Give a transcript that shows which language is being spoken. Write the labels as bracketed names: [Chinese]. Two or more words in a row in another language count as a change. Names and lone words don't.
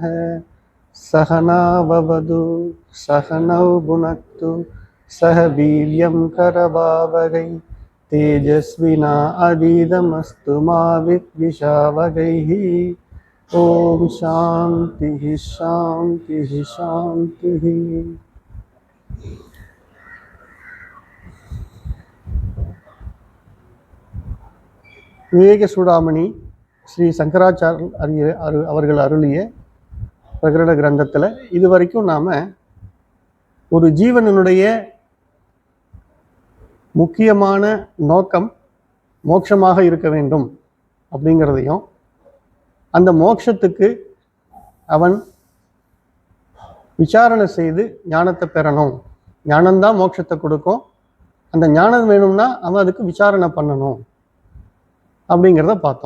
[Sanskrit] सहना भवतु सहनौ भुनक्तु सह वीर्यं करवावहै तेजस्विना अधीतमस्तु मा विद्विषावहैः. ओम शांति शांति शांति. [Tamil] விவேக சூடாமணி ஸ்ரீ சங்கராச்சாரிய அவர்கள் அருளிய பிரகரண கிரந்தத்தில் இதுவரைக்கும் நாம் ஒரு ஜீவனுடைய முக்கியமான நோக்கம் மோட்சமாக இருக்க வேண்டும் அப்படிங்கிறதையும், அந்த மோட்சத்துக்கு அவன் விசாரணை செய்து ஞானத்தை பெறணும், ஞானம்தான் மோட்சத்தை கொடுக்கும், அந்த ஞானம் வேணும்னா அவன் அதுக்கு விசாரணை பண்ணணும் அப்படிங்கிறத பார்த்தோம்.